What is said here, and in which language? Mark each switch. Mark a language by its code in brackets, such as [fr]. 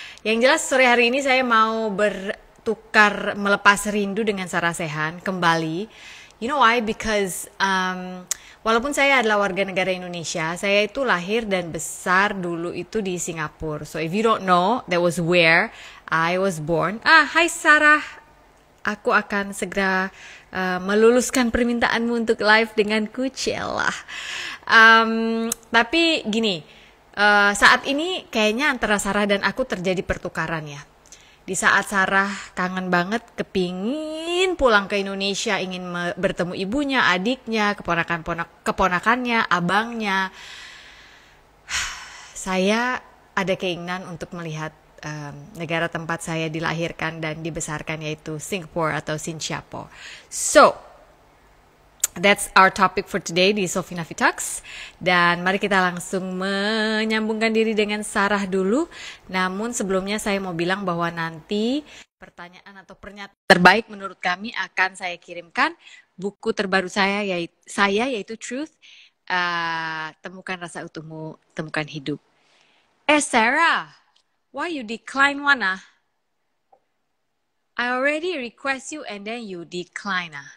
[id] Yang jelas sore hari ini saya mau bertukar melepas rindu dengan Sarah Sehan kembali. [en] You know why? Because [id] walaupun saya adalah warga negara Indonesia, saya itu lahir dan besar dulu itu di Singapura. [en] So if you don't know, that was where I was born. [id] Hai Sarah. Aku akan segera meluluskan permintaanmu untuk live denganku, Cella. Tapi gini, saat ini kayaknya antara Sarah dan aku terjadi pertukaran ya. Di saat Sarah kangen banget, kepingin pulang ke Indonesia, ingin bertemu ibunya, adiknya, keponakannya, abangnya. Saya ada keinginan untuk melihat negara tempat saya dilahirkan dan dibesarkan, yaitu Singapore atau Sinciapo. [en] So, that's our topic for today [id] di [en] Sophie Nafi Talks. [id] Dan mari kita langsung menyambungkan diri dengan Sarah dulu. Namun sebelumnya saya mau bilang bahwa nanti pertanyaan atau pernyataan terbaik menurut kami akan saya kirimkan buku terbaru saya yaitu Truth, Temukan Rasa Utuhmu, Temukan Hidup. [en] Sarah, why you decline one? I already request you and then you decline.